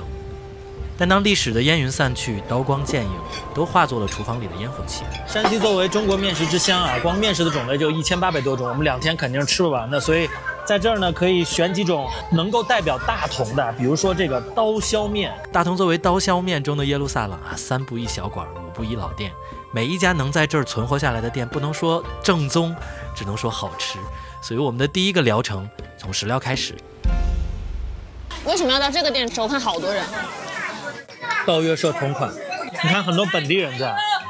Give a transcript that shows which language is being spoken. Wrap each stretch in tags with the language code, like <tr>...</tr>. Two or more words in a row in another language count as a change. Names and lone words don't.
<zh>但當歷史的煙雲散去，刀光劍影都化作了廚房裡的煙火氣。山西作為中國麵食之鄉啊，光麵食的種類就1800多種，我們2天肯定是吃不完的。所以在這兒呢，可以選幾種能夠代表大同的，比如說這個刀削麵。大同作為刀削麵中的耶路撒冷啊，3不1小館，5不1老店。每一家能在這兒存活下來的店，不能說正宗，只能說好吃。所以我們的第一個療程從食療開始。為什麼要到這個店吃？我看好多人。盜月社同款，你看很多本地人在。</zh>